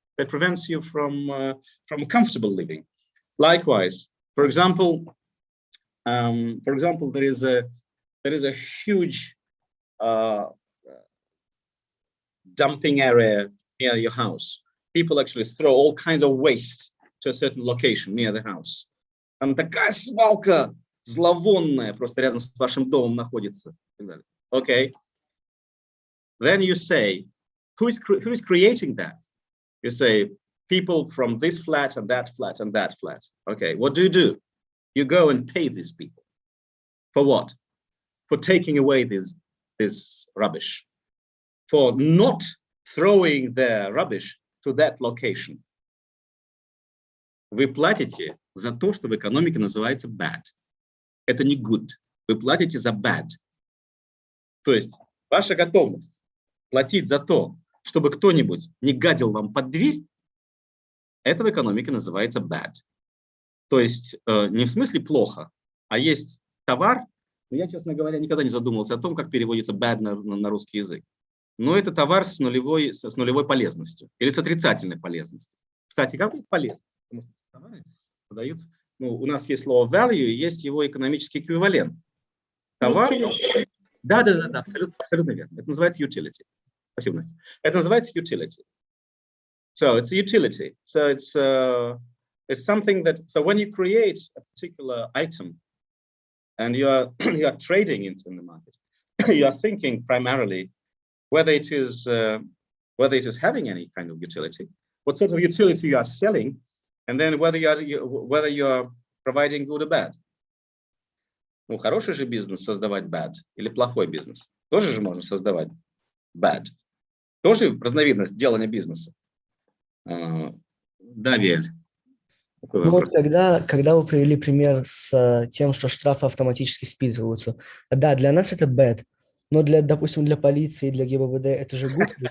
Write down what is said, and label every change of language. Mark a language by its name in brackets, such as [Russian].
[English] That prevents you from comfortable living. Likewise, for example, there is a huge dumping area near your house. People actually throw all kinds of waste to a certain location near the house. [Russian] Там такая свалка зловонная просто рядом с вашим домом находится. [English] Okay. Then you say, who is creating that? You say, people from this flat and that flat and that flat. Okay, what do? You go and pay these people. For what? For taking away this rubbish. For not throwing their rubbish to that location. [Russian] Вы платите за то, что в экономике называется bad. Это не good. Вы платите за bad. То есть ваша готовность платить за то, чтобы кто-нибудь не гадил вам под дверь, это в экономике называется bad. То есть не в смысле плохо, а есть товар, но я, честно говоря, никогда не задумывался о том, как переводится bad на русский язык. Но это товар с нулевой полезностью или с отрицательной полезностью. Кстати, как это полезность? Потому что товары продают, у нас есть слово value, и есть его экономический эквивалент. Товар. Да, абсолютно верно. Это называется utility. Спасибо, Настя. Это называется utility. [English] So it's a utility. So it's something that, so when you create a particular item and you are trading in the market, you are thinking primarily whether it is having any kind of utility, what sort of utility you are selling, and then whether you are providing good or bad. [Russian] Ну, хороший же бизнес создавать bad или плохой бизнес? Тоже же можно создавать bad. Тоже разновидность делания бизнеса. Да, Вель. Ну, вот когда вы привели пример с тем, что штрафы автоматически списываются, да, для нас это bad, но допустим, для полиции, для ГИБДД это же good.